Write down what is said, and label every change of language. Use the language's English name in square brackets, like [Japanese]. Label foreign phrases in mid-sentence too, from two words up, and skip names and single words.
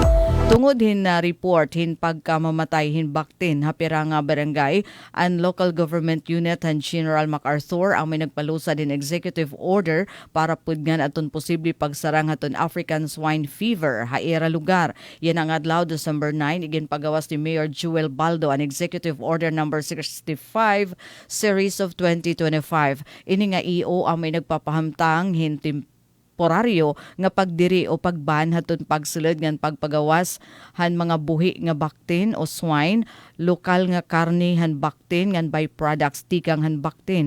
[Waray] Tungod hin na report hin pagkamamatay hin baktin hapira nga barangay ang local government unit han General MacArthur ang may nagpalusa din executive order para pudngan aton posible pagsarang aton [English] African swine fever [Waray] haira lugar. Yan ang adlaw December 9 igin pagawas ni Mayor Jewel Baldo ang executive order number 65 series of 2025. Ini nga EO ang may nagpapahamtang hin temporaryo nga pagdiri o pagban haton pagsulod ngan pagpagawas han mga buhi nga baktin o swine, lokal nga karne han baktin ngan byproducts tikang han baktin.